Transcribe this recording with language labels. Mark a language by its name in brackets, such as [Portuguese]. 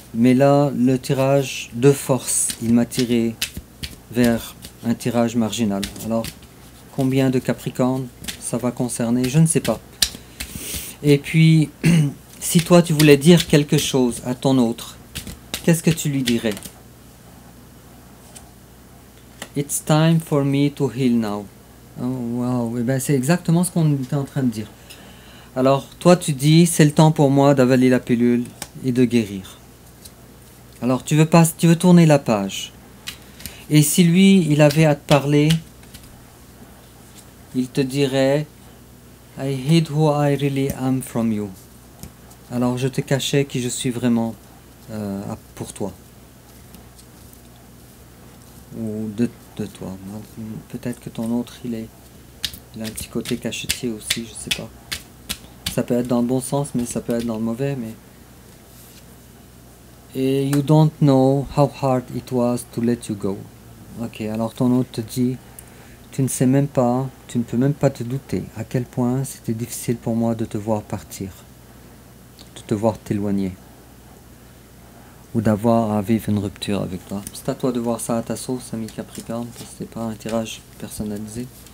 [French] Mais là, le tirage de force, il m'a tiré vers un tirage marginal. Alors, combien de Capricorne ça va concerner, je ne sais pas. Et puis, si toi tu voulais dire quelque chose à ton autre, qu'est-ce que tu lui dirais? [English] It's time for me to heal now. [French] Oh wow, et ben c'est exactement ce qu'on était en train de dire. Alors, toi tu dis, c'est le temps pour moi d'avaler la pilule et de guérir. Alors, tu veux tourner la page. Et si lui, il avait à te parler, il te dirait [English] I hid who I really am from you. [French] Alors je te cachais qui je suis vraiment pour toi. Ou de toi. Peut-être que ton autre, il a un petit côté cachetier aussi, je sais pas. Ça peut être dans le bon sens, mais ça peut être dans le mauvais. [English] Et you don't know how hard it was to let you go. [French] Ok, alors ton autre te dit, tu ne sais même pas, tu ne peux même pas te douter à quel point c'était difficile pour moi de te voir partir, de te voir t'éloigner, ou d'avoir à vivre une rupture avec toi. C'est à toi de voir ça à ta sauce, ami Capricorne, parce que c'est pas un tirage personnalisé.